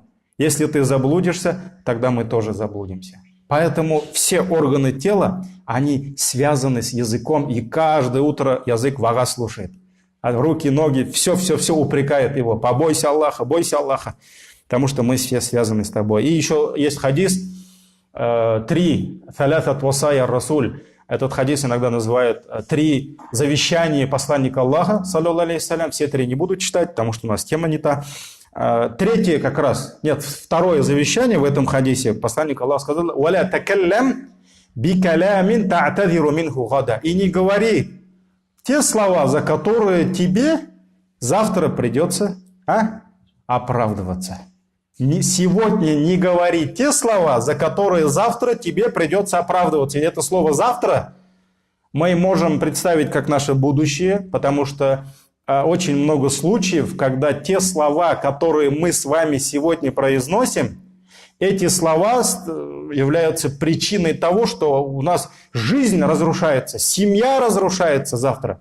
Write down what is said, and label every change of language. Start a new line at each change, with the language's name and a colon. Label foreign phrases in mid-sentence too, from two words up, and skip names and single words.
Russian: Если ты заблудишься, тогда мы тоже заблудимся. Поэтому все органы тела, они связаны с языком, и каждое утро язык вага слушает. А руки, ноги, все упрекает его. Побойся Аллаха, потому что мы все связаны с тобой. И еще есть хадис 3,
Arabic: «ثلاث وصايا الرسول».
Russian: Этот хадис иногда называют 3 завещания посланника Аллаха,
Arabic: صلى الله عليه وسلم.
Russian: Все 3 не буду читать, потому что у нас тема не та. Третье как раз, второе завещание в этом хадисе, посланник Аллаха сказал,
Arabic: «ولا تكلم بكلام تعتذر منه غدا».
Russian: И не говори те слова, за которые тебе завтра придется оправдываться. Сегодня не говори те слова, за которые завтра тебе придется оправдываться. И это слово «завтра» мы можем представить как наше будущее, потому что очень много случаев, когда те слова, которые мы с вами сегодня произносим, эти слова являются причиной того, что у нас жизнь разрушается, семья разрушается завтра.